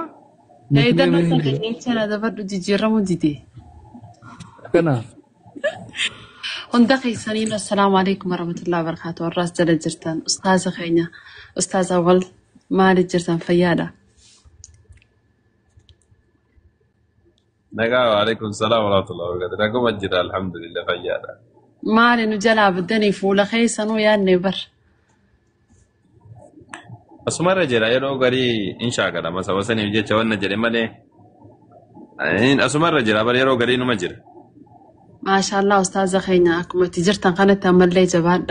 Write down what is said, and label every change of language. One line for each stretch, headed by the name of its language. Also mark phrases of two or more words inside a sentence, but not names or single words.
Oromo: Eeydannoo sagaleechaa dabadhu jijjiiramu dide. Kana. Hunda keessaniin
Arabic: السلام عليكم ورحمة الله وبركاته.
Oromo: Warraas jala jirtan ustaaza keenya ustaaza wal maali jirtan fayyaadha.
Arabic: Nagaa وعليكم السلام ورحمة الله وبركاته.
Oromo: Naguma jira alhamdulillah fayyaadha. Maali nu jalaa baddanii fuula keessanuu yaadne bar. Asumarra jira yeroo garii inshaagala masa wasaniif jecha wanna jedhe malee asumarra jira bar yeroo garii numa jira. Maashaallah ustaaza keenya akkuma itti jirtan kanatti ammallee jabaadha.